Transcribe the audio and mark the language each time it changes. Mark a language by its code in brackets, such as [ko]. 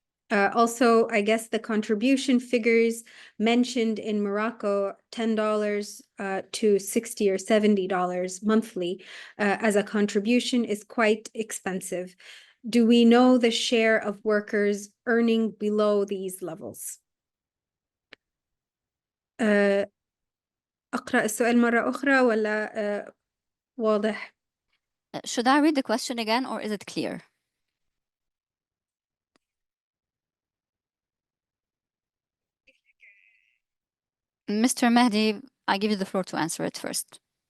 [en] Also, I guess the contribution figures mentioned in Morocco, $10 to $60 or $70 monthly as a contribution is quite expensive. Do we know the share of workers earning below these levels? [ar] أقرأ السؤال مرة أخرى ولا واضح؟ [en] Should I read the question again or is it clear? Mr. Mehdi, I give you the floor to answer it first.